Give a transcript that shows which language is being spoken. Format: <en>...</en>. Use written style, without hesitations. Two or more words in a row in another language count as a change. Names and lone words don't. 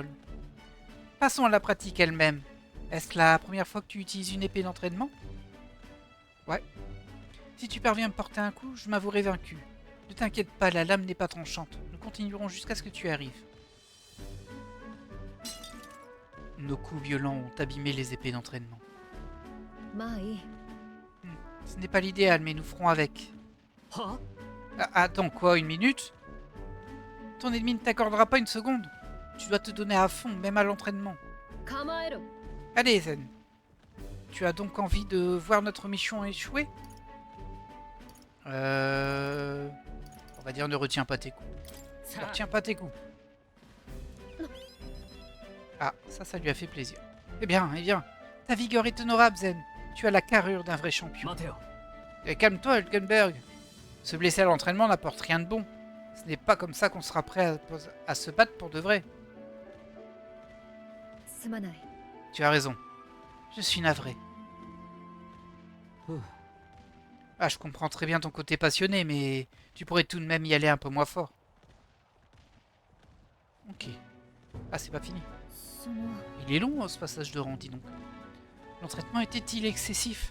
<fr>Passons à la pratique elle-même. Est-ce la première fois que tu utilises une épée d'entraînement? Ouais. Si tu parviens à me porter un coup, je m'avouerai vaincu. Ne t'inquiète pas, la lame n'est pas tranchante. Nous continuerons jusqu'à ce que tu arrives. Nos coups violents ont abîmé les épées d'entraînement.</fr> <ja>まあいい</ja> <fr>Ce n'est pas l'idéal, mais nous ferons avec. は Ah, attends, quoi, une minute? Ton ennemi ne t'accordera pas une seconde. Tu dois te donner à fond, même à l'entraînement.</fr> <ja>構えろ</ja> <fr>Allez, Zen. Tu as donc envie de voir notre mission échouer? On va dire ne retiens pas tes coups. Ne さ retiens pas tes coups. Ah, ça lui a fait plaisir. Eh bien, ta vigueur est honorable, Zen. Tu as la carrure d'un vrai あ champion.</fr> <ja>待てよ</ja> <fr>Et calme-toi, Hulkenberg. Se blesser à l'entraînement n'apporte rien de bon. Ce n'est pas comme ça qu'on sera prêt à se battre pour de vrai.</fr> <ja>すまない</ja> <fr>Tu as raison. Je suis navré. ふう Ah, je comprends très bien ton côté passionné, mais tu pourrais tout de même y aller un peu moins fort. Ok. Ah, c'est pas fini.</fr> <ja>その</ja> <fr>Il est long, ce passage de rang, dis donc. L'entraînement était-il excessif?</fr>